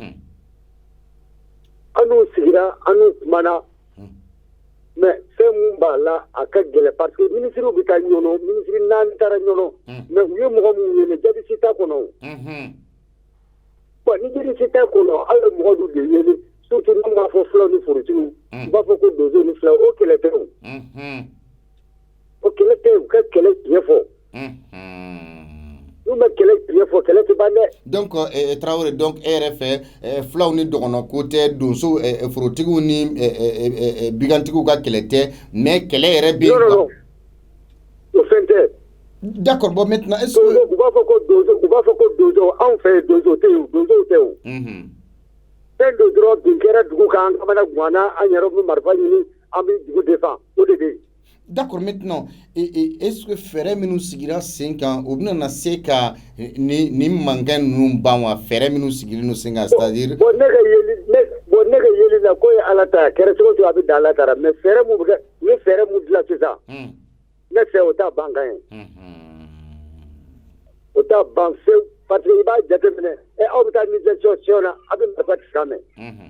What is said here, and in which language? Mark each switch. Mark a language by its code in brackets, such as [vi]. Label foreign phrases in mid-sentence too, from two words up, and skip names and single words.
[bm] an n'u sigira an n'u kumana mais fɛn mun b'a la a ka gɛlɛn [fr] parce que [bm] ministre bɛ taa ɲɔnɔ ministre 4 taara ɲɔnɔ mais u ye mɔgɔ mun wele jaabi si t'a kɔnɔ bon ni jaabi tɛ kɔnɔ hali mɔgɔ dun de yeli surtout n'an b'a fɔ fulaw ni forotigi u b'a fɔ ko donso ni fulaw o kɛlɛ tɛ o o kɛlɛ tɛ u ka kɛlɛ tiɲɛ fɔ n'u ma kɛlɛ tiɲɛ fɔ kɛlɛ tɛ ban dɛ. donc Traoré donc e yɛrɛ fɛ fulaw ni dɔgɔnɔ ko tɛ donso forotigiw ni bigantigiw ka kɛlɛ tɛ mais kɛlɛ yɛrɛ bɛ yen quoi. O fɛn tɛ. [fr] d'accord bon maintenant est-ce que [bm] u b'a fɔ ko donso anw fɛ donso tɛ yen donso tɛ o. fɛn dɔ dɔrɔn bin kɛra dugu kan an bɛna guwanna an yɛrɛ bɛ marifa ɲini an bɛ dugu défend o de bɛ yen. [fr] d'accord maintenant est-ce que [bm] fɛɛrɛ minnu sigira sen kan o bɛna na se ka nin mankan ninnu ban wa fɛɛrɛ minnu sigilen don sen kan c'est-à-dire. bon ne ka yeli la ko ye ala ta kɛra cogo cogo a bɛ dan ala ta la mais fɛɛrɛ mun bɛ kɛ u ye fɛɛrɛ mun dilan sisan. ne fɛ o t'a ban kan ye. o t'a ban fewu [fr] parce que [bm] i b'a jateminɛ aw bɛ taa négociation na a bɛ marifa ci kan mɛn.